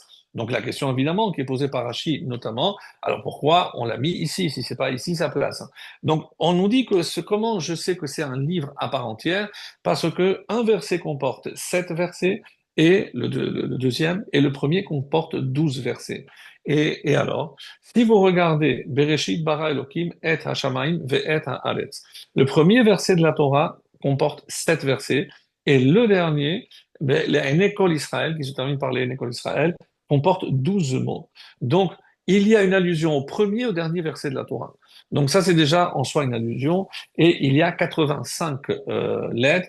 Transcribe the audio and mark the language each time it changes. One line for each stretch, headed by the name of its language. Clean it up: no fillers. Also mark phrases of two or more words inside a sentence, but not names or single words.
French: Donc la question évidemment qui est posée par Rachi notamment, alors pourquoi on l'a mis ici si c'est pas ici sa place? Donc on nous dit que comment je sais que c'est un livre à part entière parce que un verset comporte 7 versets et le deuxième et le premier comporte 12 versets. Et alors, si vous regardez
Hebrew: בראשית ברא אלוהים את השמים ואת הארץ,
French: le premier verset de la Torah comporte 7 versets et le dernier, les
Hebrew: עיני כל ישראל,
French: qui se termine par les
Hebrew: עיני כל ישראל,
French: comporte 12 mots. Donc, il y a une allusion au premier et au dernier verset de la Torah. Donc ça, c'est déjà en soi une allusion. Et il y a 85 lettres.